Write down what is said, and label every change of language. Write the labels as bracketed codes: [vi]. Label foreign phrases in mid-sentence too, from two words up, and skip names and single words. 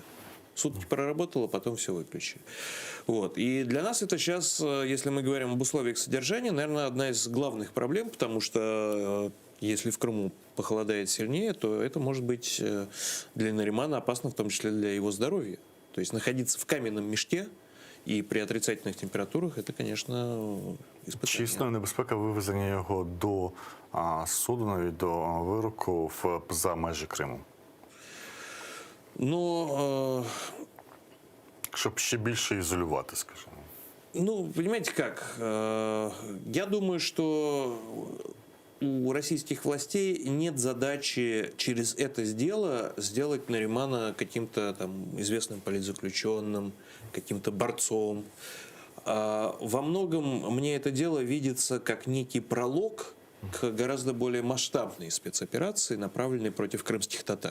[ru] Сутки проработало, потом все выключили. И для нас это сейчас, если мы говорим об условиях содержания, наверное, одна из главных проблем, потому что если в Крыму похолодает сильнее, то это может быть для Наримана опасно, в том числе для его здоровья. То есть находиться в каменном мешке [uk] і при отрицательних температурах, це, звісно, іспитання. Чи існує небезпека вивезення його до суду, навіть до вироку за межі Криму? Щоб ще більше ізолювати, скажімо. [ru] Понимаете как, я думаю, что у российских властей нет задачи через это дело сделать Наримана каким-то там известным политзаключенным, каким-то борцом. Во многом мне это дело видится как некий пролог к гораздо более масштабной спецоперации, направленной против крымских татар.